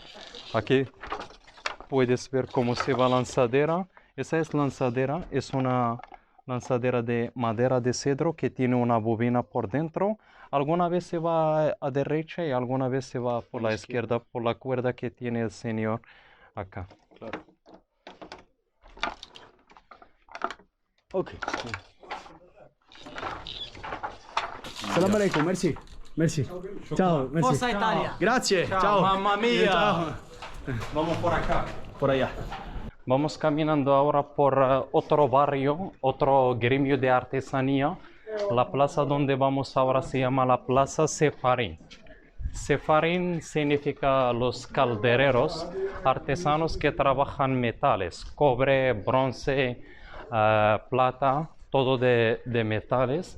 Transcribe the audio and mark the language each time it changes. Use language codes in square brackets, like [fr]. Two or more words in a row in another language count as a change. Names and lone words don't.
[es] Aquí puedes ver cómo se va lanzadera. Esa es lanzadera, es una lanzadera de madera de cedro que tiene una bobina por dentro. Alguna vez se va a derecha y alguna vez se va por la izquierda por la cuerda que tiene el señor acá. Claro. Ok. [ar] السلام عليكم, [fr] merci. Merci. [it] Ciao, merci. Forza Italia. Grazie, ciao. Mamma mia. Ciao. [es] Vamos por acá. Por allá. Vamos caminando ahora por otro barrio, otro gremio de artesanía. La plaza donde vamos ahora se llama la Plaza Sefarín. Sefarín significa los caldereros, artesanos que trabajan metales, cobre, bronce, plata, todo de metales.